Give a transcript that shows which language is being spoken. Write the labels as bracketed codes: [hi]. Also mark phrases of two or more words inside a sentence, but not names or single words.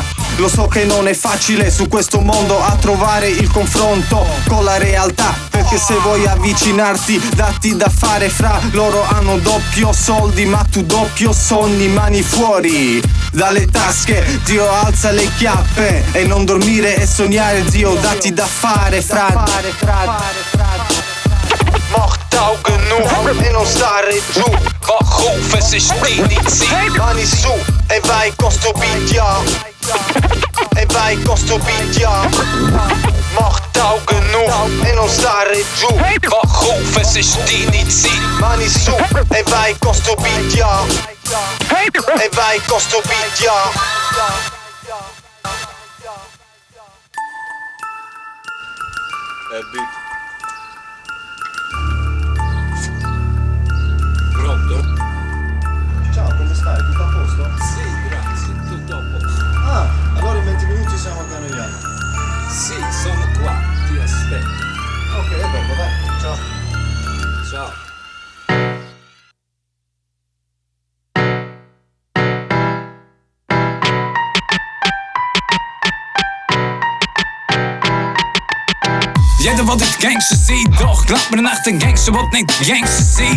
[it] Lo so che non è facile su questo mondo a trovare il confronto con la realtà, perché se vuoi avvicinarti datti da fare fra. Loro hanno doppio soldi ma tu doppio sogni, mani fuori dalle tasche. Dio alza le chiappe e non dormire e sognare, zio datti da fare fra. [de] Mach die Augen auf [it] e non stare giù. [de] Wach auf, es ist deine Zeit. [it] Mani su e vai con sto beat, ja. E vai con sto beat, ja. [de] Mach die Augen auf [it] e non stare giù. [de] Wach auf, es ist deine Zeit. [it] Mani su e vai con sto beat, ja. E vai con sto beat, ja. Pronto? Ciao, come stai? Tutto a posto? Sì, grazie, tutto a posto. Ah, allora in 20 minuti siamo a Canoiano. Sì, sono qua, ti aspetto. Ok, a dopo, dai, ciao. Ciao. [de] Jeder will nicht Gangster sein, doch glaub mir nicht, ein Gangster will nicht Gangster sein.